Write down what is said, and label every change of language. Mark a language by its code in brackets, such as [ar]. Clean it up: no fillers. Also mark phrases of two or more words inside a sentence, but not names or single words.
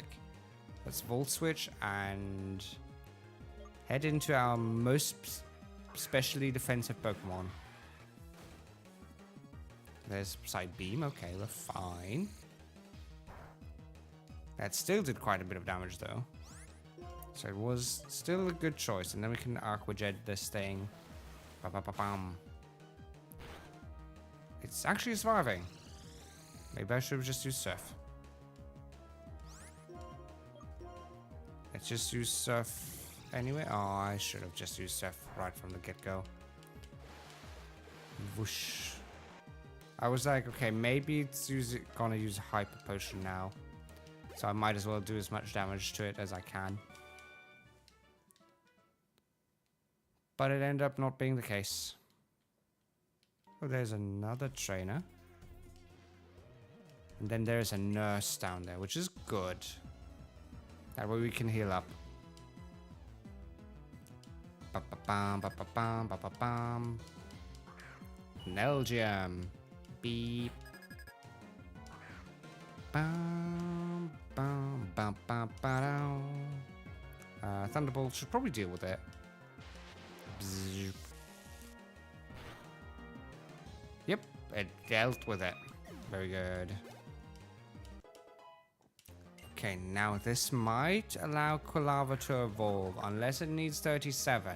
[en] Let's Volt Switch and head into our most specially defensive Pokemon. There's Side Beam. Okay, we're fine. That still did quite a bit of damage, though. So it was still a good choice. And then we can Aqua Jet this thing. Ba-ba-ba-bam. It's actually surviving. Maybe I should have just used Surf. Let's just use Surf anyway. Oh, I should have just used Surf right from the get-go. Whoosh. I was like, okay, maybe it's gonna use a Hyper Potion now. So I might as well do as much damage to it as I can. But it ended up not being the case. Oh, there's another trainer. And then there's a nurse down there, which is good. That way we can heal up. Ba-ba-bam, ba-ba-bam, ba-ba-bam. Nelgium. Beep. Bam, bam, bam, bam, bam. Thunderbolt should probably deal with it. Bzzz. Yep, it dealt with it. Very good. Okay, now this might allow Quilava to evolve, unless it needs 37.